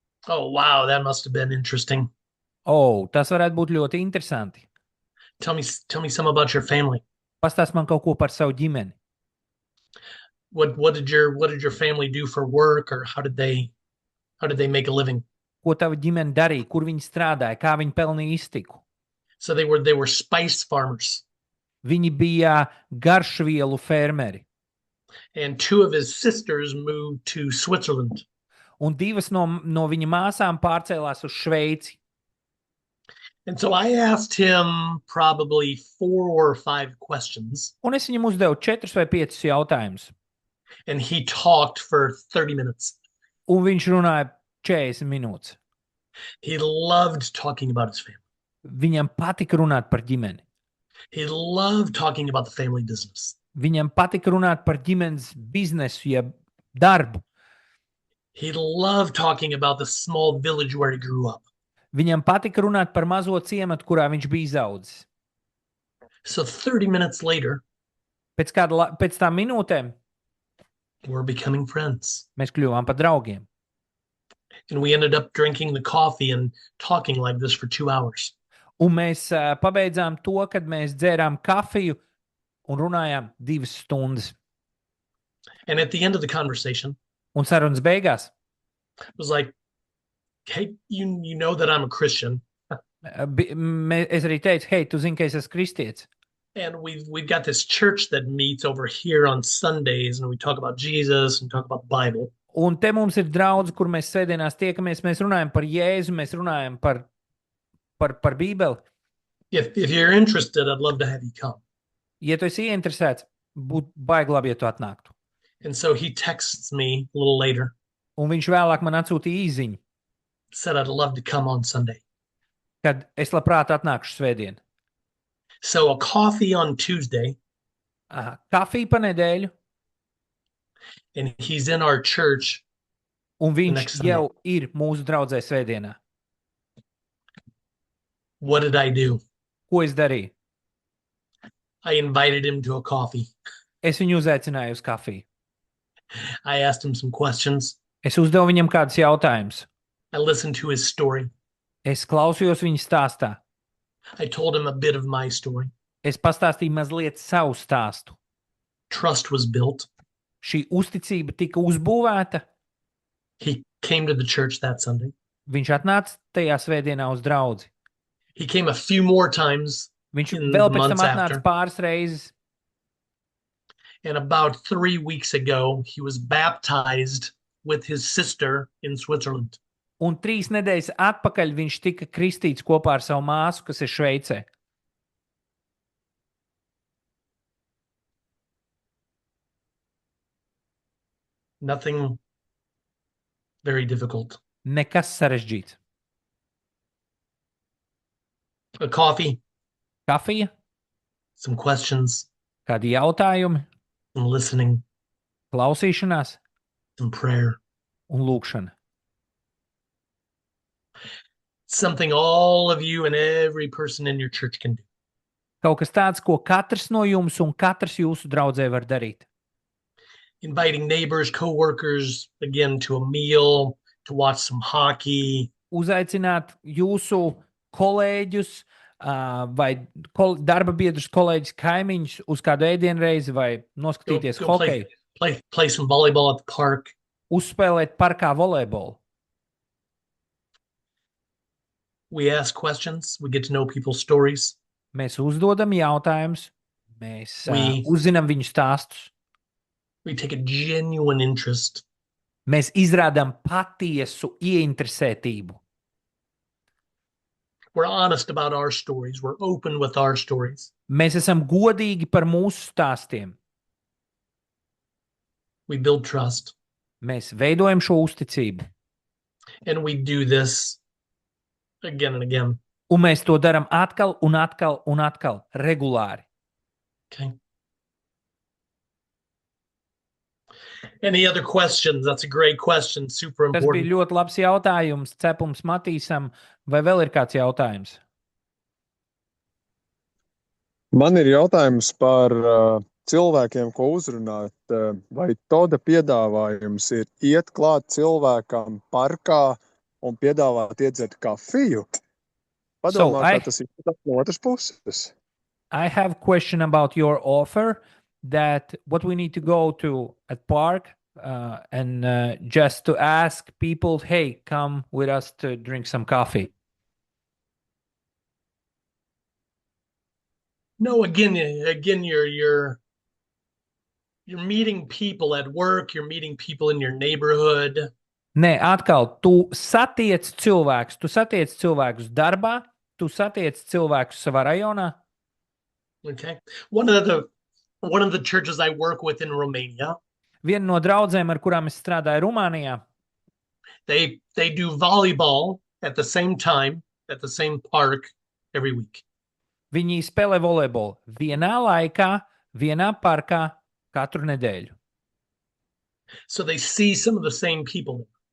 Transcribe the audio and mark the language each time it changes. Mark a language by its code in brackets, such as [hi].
[en] Oh, wow, that must have been interesting. [lv] Tas varētu būt ļoti interesanti. [en] Tell me some about your family. [lv] Pastāst man kaut ko par savu ģimeni. [en] What did your family do for work, or how did they make a living? [lv] Ko tava ģimene darīja, kur viņi strādāja, kā viņi pelnīja iztiku. [en] So they were spice farmers. [lv] Viņi bija garšvielu fermeri. [en] And two of his sisters moved to Switzerland. [lv] Un divas no viņa māsām pārcēlās uz Šveici. [en] And so I asked him probably 4 or 5 questions. [lv] Un es viņam uzdevu 4 vai 5 jautājumus. [en] And he talked for 30 minutes. [lv] Un viņš runāja 40 minūtes. [en] He loved talking about his family. [lv] Viņam patika runāt par ģimeni. [en] He loved talking about the family business. [lv] Viņam patika runāt par ģimenes biznesu, jeb darbu. [en] He loved talking about the small village where he grew up. [lv] Viņam patika runāt par mazo ciematu, kurā viņš bija izaudzis. [en] So 30 minutes later, [lv] Pēc tām minūtēm [en] we're becoming friends. [lv] mēs kļuvām par draugiem. [en] And we ended up drinking the coffee and talking like this for 2 hours. [lv] Un mēs pabeidzām to, kad mēs dzērām kafiju un runājām 2 stundas. [en] And at the end of the conversation, [lv] Un sarunas beigās [en] it was like, hey, you know that I'm a Christian. [lv] es arī teicu, hei, tu zini, ka es esmu kristietis. [en] And we've got this church that meets over here on Sundays, and we talk about Jesus and talk about the Bible. [lv] Un te mums ir draudz, kur mēs svētdienās tiekamies, mēs runājam par Jēzu, mēs runājam par Bībeli. [en] If you're interested, I'd love to have you come. [lv] Ja tu esi ieinteresēts, būtu baigi labi, ja tu atnāktu. [en] And so he texts me a little later, [lv] Un viņš vēlāk man atsūtīja īziņu, [en] said I'd love to come on Sunday. [lv] kad es labprāt atnākšu svētdien. [en] So a coffee on Tuesday, [lv] Kafiju pa nedēļu, [en] and he's in our church. [lv] un viņš [en] next Sunday. [lv] jau ir mūsu draudzē svētdienā. [en] What did I do? [lv] Ko es darīju? [en] I invited him to a coffee. [lv] Es viņu uzaicināju uz kafiju. [en] I asked him some questions. [lv] Es uzdevu viņam kādus jautājumus. [en] I listened to his story. [lv] Es klausījos viņa stāstā. [en] I told him a bit of my story. [lv] Es pastāstīju mazliet savu stāstu. [en] Trust was built. [lv] Šī uzticība tika uzbūvēta. [en] He came to the church that Sunday. [lv] Viņš atnāca tajā svētdienā uz draudzi. [en] He came a few more times, [lv] Viņš [en] In [lv] vēl [en] the [lv] pēc tam [en] months [lv] atnāca [en] after. [lv] pāris reizes. [en] and about 3 weeks ago, he was baptized with his sister in Switzerland. [lv] Un 3 nedēļas atpakaļ viņš tika kristīts kopā ar savu māsu, kas ir Šveicē. [en] Nothing very difficult. [lv] Nekas sarežģīts. [en] A coffee, [lv] Kafija, [en] some questions, [lv] kādi jautājumi, [en] some listening, [lv] klausīšanās [en] some prayer. [lv] un lūkšana. [en] Something all of you and every person in your church can do. [lv] Kaut kas tāds, ko katrs no jums un katrs jūsu draudzē var darīt. [en] Inviting neighbors, co-workers, again, to a meal, to watch some hockey, [lv] Uzaicināt jūsu kolēģus vai darba biedrus, kolēģus, kaimiņus uz kādu ēdienreizi vai noskatīties [en] Go [lv] hokeju, [en] play some volleyball at the park. [lv] uzspēlēt parkā volejbolu. [en] We ask questions. We get to know people's stories. [lv] Mēs uzdodam jautājumus, mēs [en] We- [lv] uzzinām viņu stāstus, [en] We take a genuine interest. [lv] mēs izrādām patiesu ieinteresētību. [en] We're honest about our stories. We're open with our stories. [lv] Mēs esam godīgi par mūsu stāstiem. [en] We build trust. [lv] Mēs veidojam šo uzticību. [en] And we do this again and again. [lv] Un mēs to darām atkal un atkal un atkal, regulāri. [en] Okay. Any other questions? That's a great question. Super [lv] Tas bija [en] important. [lv] ļoti labs jautājums. Cepums Matīsam. Vai vēl ir kāds jautājums? Man ir jautājums par cilvēkiem, ko uzrunāt. Vai Toda piedāvājums ir iet klāt cilvēkam parkā un piedāvāt iedzert kafiju? Padomā, kā tas ir no otras puses. [en] I have a question about your offer that what we need to go to at park and just to ask people, hey, come with us to drink some coffee. No, again, you're meeting people at work. You're meeting people in your neighborhood. [lv] Nē, atkal, tu satiec cilvēkus darbā, tu satiec cilvēkus savā rajonā. [en] Okay. One of the churches I work with in Romania, [lv] Viena no draudzēm, ar kurām es strādāju Rumānijā, [en] they do volleyball at the same time at the same park every week. [lv] viņi spēlē volejbolu vienā laikā, vienā parkā katru nedēļu. [en] So they see some of the same people.